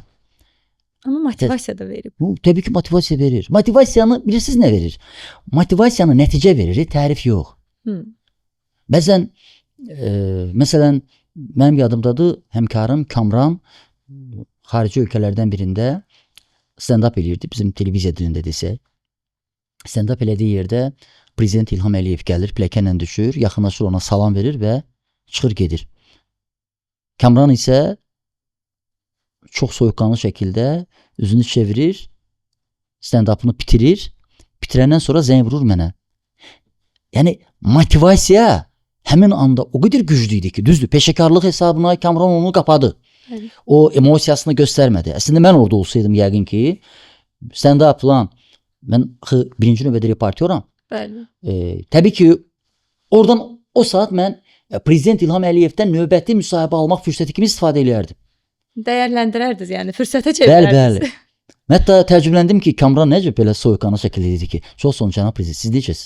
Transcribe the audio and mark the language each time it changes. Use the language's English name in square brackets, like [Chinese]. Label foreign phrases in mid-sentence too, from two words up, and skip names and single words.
[Azerbaijani] Amma motivasiya da verib. Bu, təbii ki, motivasiya verir. Motivasiyanı bilirsiniz nə verir? Motivasiyanı nəticə verir, tərif yox. Bəzən, məsələn, mənim yadımdadır, həmkarım Kamran xarici ölkələrdən birində stand-up eləyirdi, bizim televiziya dilində desək. Stand-up elədiyi yerdə Prezident İlham Əliyev gəlir, pilləkənlə düşür, yaxınlaşır ona salam verir və çıxır gedir. Kamran isə çox soyuqqanlı şəkildə üzünü çevirir, stand-upını bitirir, bitirəndən sonra zəng vurur mənə. Yəni, motivasiya həmin anda o qədər güclü idi ki, düzdür, peşəkarlıq hesabına Kamran onu qapadı. O emosiyasını göstərmədi. Əslində mən orada olsaydım yəqin ki, stand-up plan, mən birinci növbədə reportyoram. Təbii ki, oradan o saat mən Prezident İlham Əliyevdən növbəti müsahibə almaq fürsəti kimi istifadə eləyərdim. Dəyərləndirərdiniz, yəni fürsətə çevirərdiniz. Bəli. Hətta təəccübləndim ki, Kamran necə belə soyuqqanlı şəkildə dedi ki, çox sağ olun cənab prezident, siz necəsiz?